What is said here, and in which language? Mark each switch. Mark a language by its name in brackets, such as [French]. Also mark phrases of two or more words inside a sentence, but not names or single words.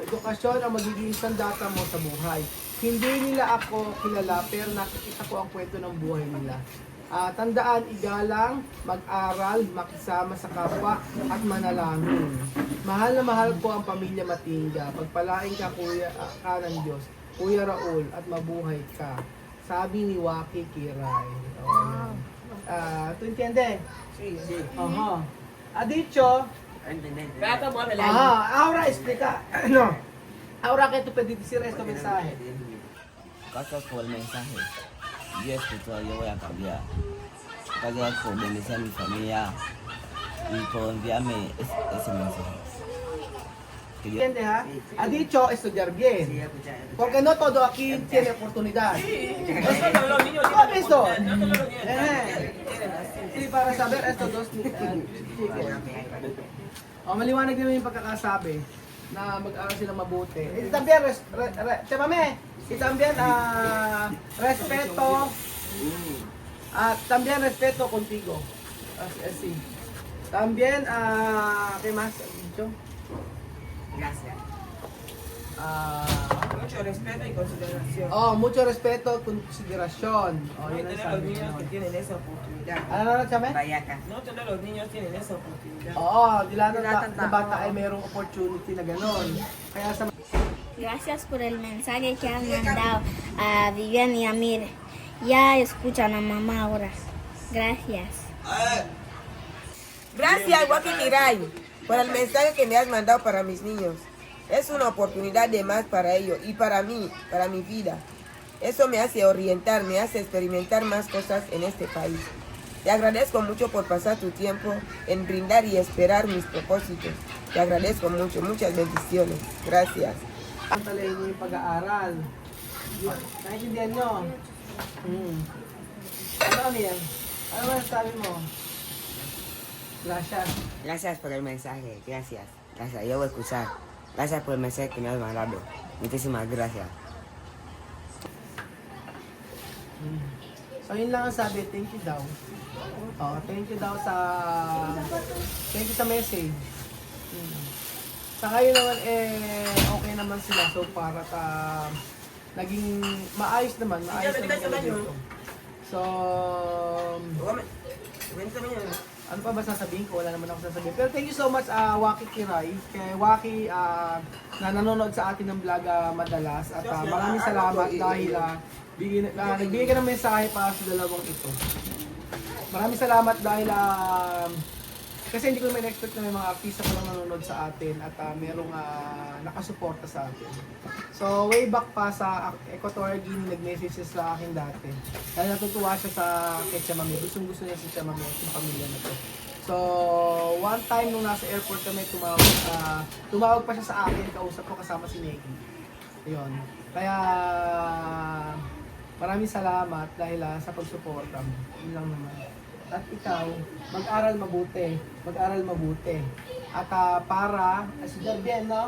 [Filipino] Edukasyon ang magiging sandata mo sa buhay. Hindi nila ako kilala pero nakikita ko ang kwento ng buhay nila. Tandaan, igalang, mag-aral, makisama sa kapwa at manalangin. Mahal na mahal ko ang pamilya Matinga. Pagpalain ka ka ng Diyos, Kuya Raul, at mabuhay ka. Sabi ni Waki Kiray. [Spanish] ¿Tú entiendes? Sí, sí. Ajá. Ha dicho. Ahora explica. No. Ahora que tú puedes decir este mensaje. Gracias por el mensaje. Yo escucho, yo voy a cambiar. Gracias por bendecir a mi familia y por enviarme ese mensaje. Que Dios- ¿Entiendes, ha? Ha dicho estudiar bien. Porque no todo aquí tiene oportunidad. ¿Has visto? Sí, para saber estos dos. [Filipino] Maliwanag naman yung pagkakasabi na mag-aral sila mabuti. [Spanish] Y también, y también respeto, también respeto contigo. Así. También, ¿qué más? ¿Dicho? Gracias. Mucho respeto y consideración. Mucho respeto, consideración. [Filipino] Yun ang [Spanish] Todos [Filipino] sabi [Spanish] los niños [Filipino] niyo. [Spanish] que tienen esa oportunidad. [Filipino] Ano na, Chame? [Spanish] Vaya acá. No todos los niños tienen esa oportunidad. [Filipino] Na bata ay mayroong opportunity na gano'n. Kaya sa [Spanish] Gracias por el mensaje que han mandado a Vivian y Amir. Ya escuchan a mamá ahora. Gracias. Gracias, Waki Kiray, por el mensaje que me has mandado para mis niños. Es una oportunidad de más para ellos y para mí, para mi vida. Eso me hace orientar, me hace experimentar más cosas en este país. Te agradezco mucho por pasar tu tiempo en brindar y esperar mis propósitos. Te agradezco mucho, muchas bendiciones. Gracias. [Filipino] ang talayin niyo yung pag-aaral. Naintindihan nyo? Ano yan? Ano ba sabi mo? [Spanish] Gracias. Gracias por el mensaje, gracias. Gracias, yo voy a escuchar. Gracias por el mensaje que me has mandado. Muchísimas gracias. [Filipino] So yun lang ang sabi, [English] thank you daw. Thank you daw thank you sa message. [Filipino] Sa ngayon naman okay naman sila [English] so far [Filipino] at naging maayos naman sila dito. So [Spanish] Cuéntame yun. [Filipino] Ano pa ba sasabihin ko? Wala naman ako sasabihin. [English] Pero thank you so much, Waki Kiray. [Filipino] Kay Waki na nanonood sa atin ng vlog madalas. At maraming salamat dahil nagbigay ka ng mensahe para sa dalawang ito. Maraming salamat dahil kasi hindi ko naman expect na may mga artista pa lang nanonood sa atin at merong nakasuporta sa atin. So [English] way back [Filipino] pa sa Equatorial Guinea, nag-message sa akin dati. Dahil natutuwa siya sa kay Chamame. Gusto niya si Chamame at yung pamilya na to. So [English] one time [Filipino] nung nasa airport kami, tumawag pa siya sa akin, kausap ko kasama si Neki. Ayun. Kaya maraming salamat dahil sa pagsuporta mo. Yun lang naman. At ikaw, mag-aral mabuti. Mag-aral mabuti. At para, si Garden, no?